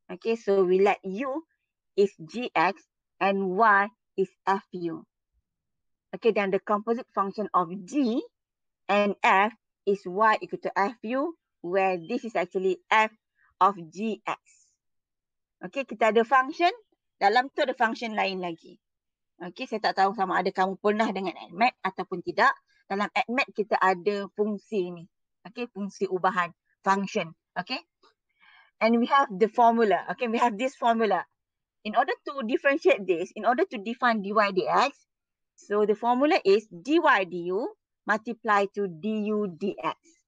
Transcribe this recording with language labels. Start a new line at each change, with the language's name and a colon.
English: Okay, so we let U is gx and y is fu. Okay, then the composite function of g and f is y equal to fu, where this is actually f of gx.
Malay: Okay, kita ada function, dalam tu ada function lain lagi. Okay, saya tak tahu sama ada kamu pernah dengan ADMAT ataupun tidak. Dalam ADMAT kita ada fungsi ni. Okay, fungsi ubahan, function.
English: Okay, and we have the formula. Okay, we have this formula. In order to differentiate this, in order to define dy dx, so the formula is dy du multiply to du dx.